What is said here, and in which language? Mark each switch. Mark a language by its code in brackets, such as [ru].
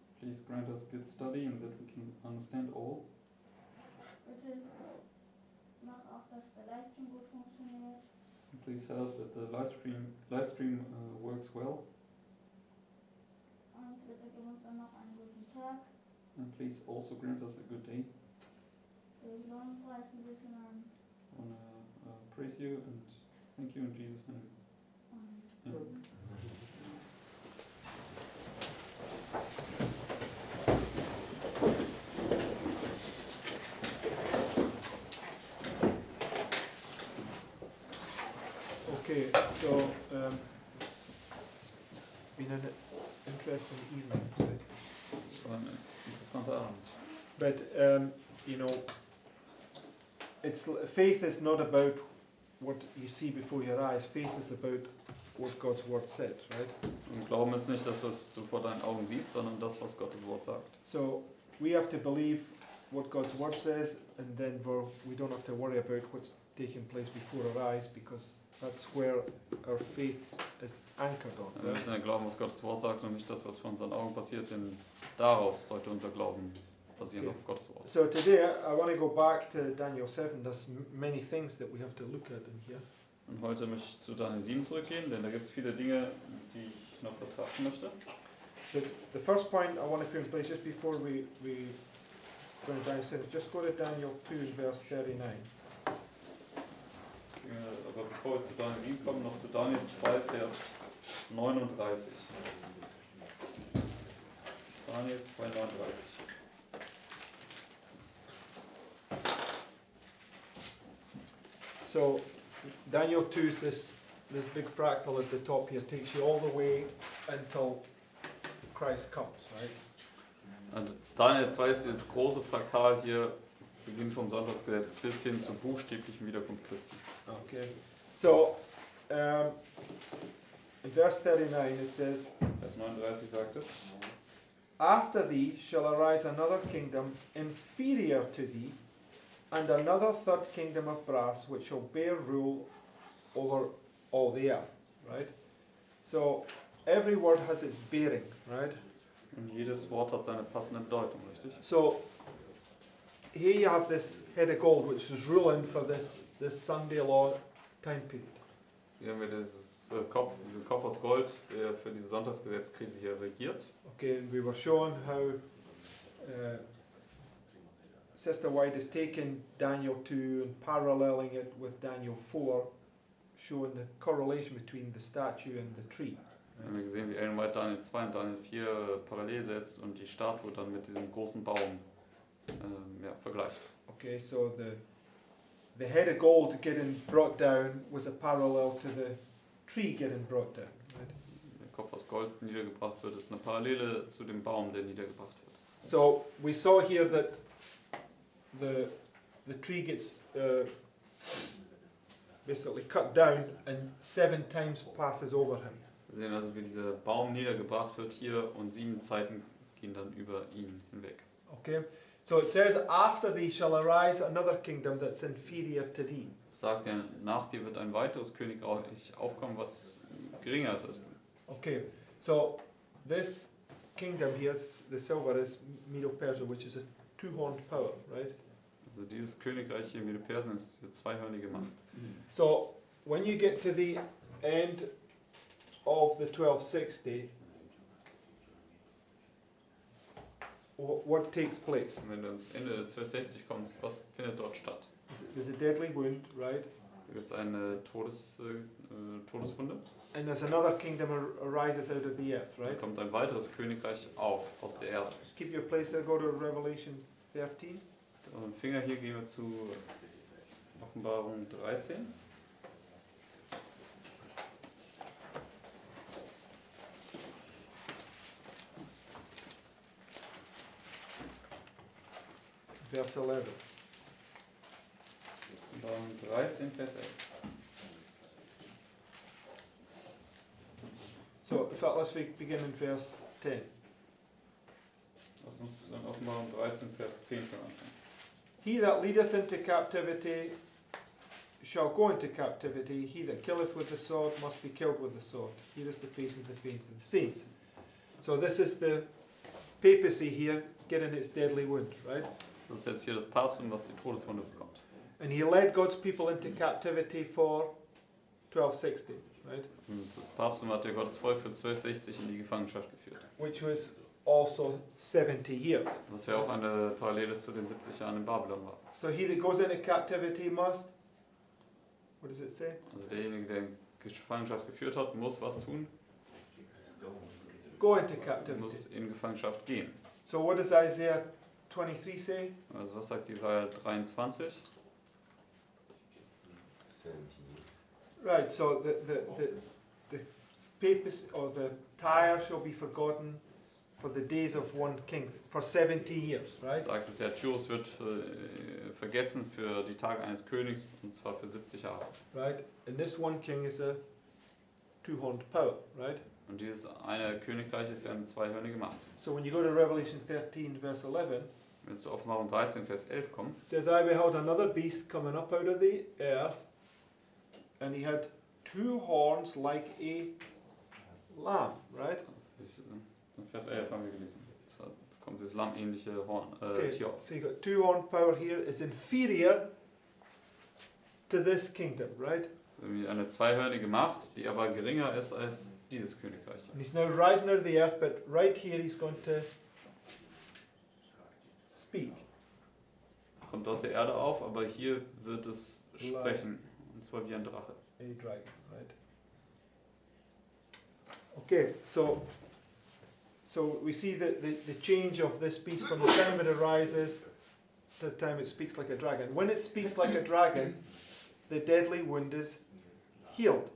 [en] Please grant us good study and that we can understand all. [de] Bitte mach auch, dass der Livestream gut funktioniert. [en] And please help that the live stream works well. [de] Und bitte gib uns dann noch einen guten Tag. [en] And please also grant us a good day. [de] Wir loben, preisen diesen Namen. [en] I want to praise you and thank you in Jesus' name. Amen. Okay, so it's been an interesting evening, right? [de] War ein interessanter Abend. [en] But you know, faith is not about what you see before your eyes. Faith is about what God's word said, right? [de] Und Glauben ist nicht das, was du vor deinen Augen siehst, sondern das, was Gottes Wort sagt. [en] So we have to believe what God's word says, and then we don't have to worry about what's taking place before our eyes, because that's where our faith is anchored on. [de] Wir müssen ja glauben, was Gottes Wort sagt und nicht das, was vor unseren Augen passiert, denn darauf sollte unser Glauben basieren, [en] Okay. [de] auf Gottes Wort. [en] So today I want to go back to Daniel 7. There's many things that we have to look at in here. [de] Und heute möchte ich zu Daniel 7 zurückgehen, denn da gibt es viele Dinge, die ich noch betrachten möchte. [en] The first point I want to put in place just before we go into Daniel 7, just go to Daniel 2 verse 39. [de] Aber bevor wir zu Daniel 7 kommen, noch zu Daniel 2, Vers 39. [en] Daniel 2, 39. So Daniel 2 is this big fractal at the top here, takes you all the way until Christ comes, right? [de] Und Daniel 2 ist dieses große Fraktal hier, beginnt vom Sonntagsgesetz bis hin zur buchstäblichen Wiederkunft Christi. [en] Okay. So in verse 39 it says, [de] Vers 39 sagt es. [en] After thee shall arise another kingdom inferior to thee, and another third kingdom of brass, which shall bear rule over all the earth. Right? So every word has its bearing, right? [de] Und jedes Wort hat seine passende Bedeutung, richtig? [en] So here you have this head of gold, which is ruling for this Sunday law time period. [de] Hier haben wir diesen Kopf aus Gold, der für diese Sonntagsgesetzkrise hier regiert. [en] Okay, and we were showing how Sister White is taking Daniel 2 and paralleling it with Daniel 4, showing the correlation between the statue and the tree. [de] Wir haben gesehen, wie Ellen White Daniel 2 und Daniel 4 parallel setzt und die Statue dann mit diesem großen Baum vergleicht. [en] Okay, so the head of gold getting brought down was a parallel to the tree getting brought down. Right? [de] Der Kopf aus Gold niedergebracht wird, ist eine Parallele zu dem Baum, der niedergebracht wird. [en] So we saw here that the tree gets basically cut down and 7 times passes over him. [de] Wir sehen also, wie dieser Baum niedergebracht wird hier und 7 Zeiten gehen dann über ihn hinweg. [en] Okay, so it says, after thee shall arise another kingdom that's inferior to thee. [de] Es sagt ja, nach dir wird ein weiteres Königreich aufkommen, was geringer ist als du. [en] Okay, so this kingdom here, the silver, is Medo-Persia, which is a two-horned power, right? [de] Also dieses Königreich hier in Medo-Persien ist die zweihörnige Macht. [en] So when you get to the end of the 1260, what takes place? [de] Und wenn du ans Ende der 1260 kommst, was findet dort statt? [en] There's a deadly wound, right? [de] Da gibt es eine Todeswunde. [en] And there's another kingdom arises out of the earth, [de] Da [en] right? [de] kommt ein weiteres Königreich auf aus der Erde. [en] Just keep your place there, go to Revelation 13. [de] Also mit dem Finger hier gehen wir zu Offenbarung 13. [en] Verse 11. [de] Offenbarung 13, Vers 11. [en] So, in fact, let's begin in verse 10. [de] Lass uns in Offenbarung 13, Vers 10 schon anfangen. [en] He that leadeth into captivity shall go into captivity. He that killeth with the sword must be killed with the sword. Here is the patient of the faith of the saints. So this is the papacy here getting its deadly wound, right? [de] Das ist jetzt hier das Papsttum, was die Todeswunde bekommt. [en] And he led God's people into captivity for 1260, right? [de] Und das Papsttum hat ja Gottes Volk für 1260 in die Gefangenschaft geführt. [en] Which was also 70 years. [de] Was ja auch eine Parallele zu den 70 Jahren in Babylon war. [en] So he that goes into captivity must, what does it say? [de] Also derjenige, der in Gefangenschaft geführt hat, muss was tun, [en] Go into captivity. [de] muss in Gefangenschaft gehen. [en] So what does Isaiah 23 say? [de] Also was sagt Jesaja 23? [en] Right, so the papacy or the Tyre shall be forgotten for the days of one king, for 70 years, right? [de] Sagt es ja, Tyrus wird vergessen für die Tage eines Königs, und zwar für 70 Jahre. [en] Right? And this one king is a two-horned power, right? [de] Und dieses eine Königreich ist ja eine zweihörnige Macht. [en] So when you go to Revelation 13 verse 11, [de] Wenn wir zu Offenbarung 13, Vers 11 kommen, [en] it says, I beheld another beast coming up out of the earth, and he had two horns like a lamb, right? [de] das ist, in Vers 11 haben wir gelesen. Da kommt dieses lammähnliche [en] Okay, [de] Tier auf. [en] so you got two-horned power here is inferior to this kingdom, right? [de] Irgendwie eine zweihörnige Macht, die aber geringer ist als dieses Königreich. [en] And he's now rising out of the earth, but right here he's going to speak. [de] Kommt aus der Erde auf, aber hier wird es sprechen. Und zwar wie ein Drache. [en] A dragon, right? Okay, so we see the change of this beast from the time it arises to the time it speaks like a dragon. When it speaks like a dragon, the deadly wound is healed.